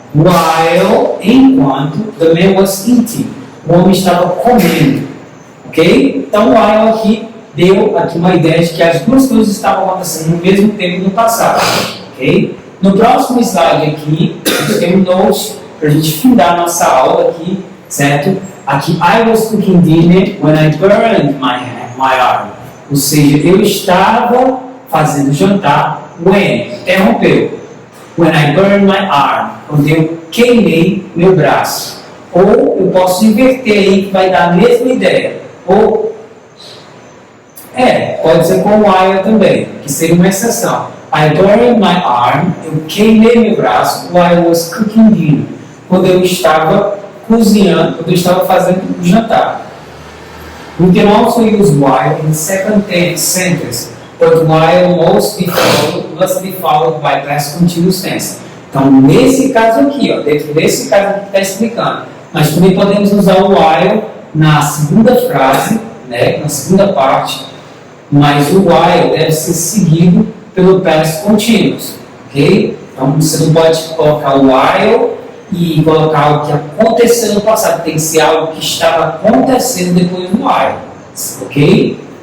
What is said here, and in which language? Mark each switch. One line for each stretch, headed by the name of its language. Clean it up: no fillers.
Portuguese: While, enquanto,
English: the man was eating,
Portuguese: o homem estava comendo. Ok? Então while aqui deu aqui uma ideia de que as duas coisas estavam acontecendo no mesmo tempo no passado. Ok? No próximo slide aqui, a gente tem um note para a gente findar nossa aula aqui, certo?
English: Aqui, I was cooking dinner when I burned my arm.
Portuguese: Ou seja, eu estava fazendo jantar when, interrompeu.
English: When I burned my arm,
Portuguese: quando eu queimei meu braço. Ou eu posso inverter aí, que vai dar a mesma ideia. Ou, pode ser com while também, que seria uma exceção.
English: I burned my arm,
Portuguese: eu queimei meu braço
English: while I was cooking dinner,
Portuguese: quando eu estava cozinhando, quando eu estava fazendo o jantar.
English: We can also use while in the second sentence, but while must be followed by past continuous tense.
Portuguese: Então, nesse caso aqui, dentro desse caso que está explicando, mas também podemos usar o while na segunda frase, né, na segunda parte, mas o while deve ser seguido pelo past continuous, ok? Então você não pode colocar o while e colocar algo que aconteceu no passado, tem que ser algo que estava acontecendo depois do while, ok?